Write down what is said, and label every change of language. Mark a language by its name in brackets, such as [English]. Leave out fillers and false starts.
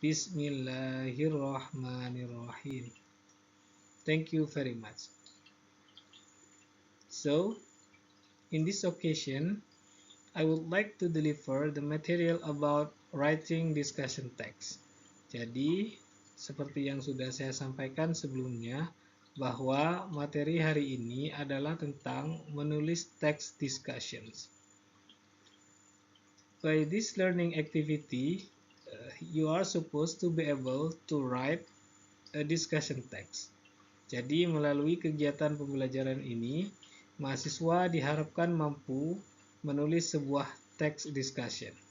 [English] Bismillahirrahmanirrahim. Thank you very much. So, in this occasion, I would like to deliver the material about writing discussion text. [Indonesian] Jadi, seperti yang sudah saya sampaikan sebelumnya, bahwa materi hari ini adalah tentang menulis text discussions. [English] By this learning activity, you are supposed to be able to write a discussion text. [Indonesian] Jadi, melalui kegiatan pembelajaran ini, mahasiswa diharapkan mampu menulis sebuah text discussion.